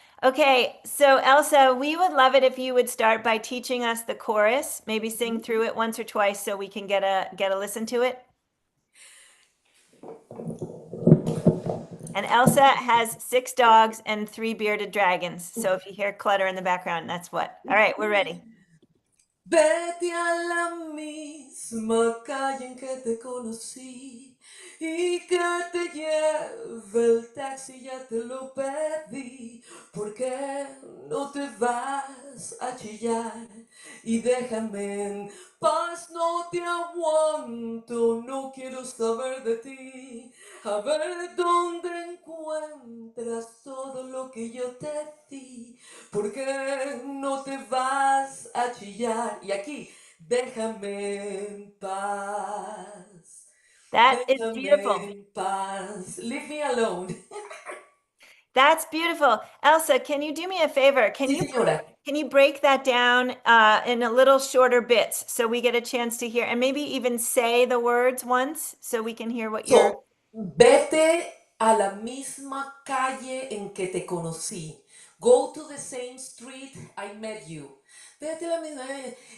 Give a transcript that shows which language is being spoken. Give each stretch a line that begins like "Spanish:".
English: Okay, so Elsa, we would love it if you would start by teaching us the chorus, maybe sing through it once or twice so we can get a listen to it. And Elsa has 6 dogs and 3 bearded dragons. So if you hear clutter in the background, that's what. All right, we're ready.
Spanish: Vete a la misma calle en que te conocí y que te lleve el taxi, ya te lo pedí. ¿Por qué no te vas a chillar y déjame en paz? No te aguanto, no quiero saber de ti. A ver dónde encuentras todo lo que yo te di. ¿Por qué no te vas a chillar? Y aquí, déjame en paz.
English: That is
Spanish: Déjame
English: beautiful.
Spanish: en paz.
English: Leave me alone. That's beautiful. Elsa, can you do me a favor?
Spanish: Sí, señora.
English: Can you break that down in a little shorter bits so we get a chance to hear and maybe even say the words once so we can hear what you're.
Spanish: So, vete a la misma calle en que te conocí.
English: Go to the same street I met you.
Spanish: Vete a la misma.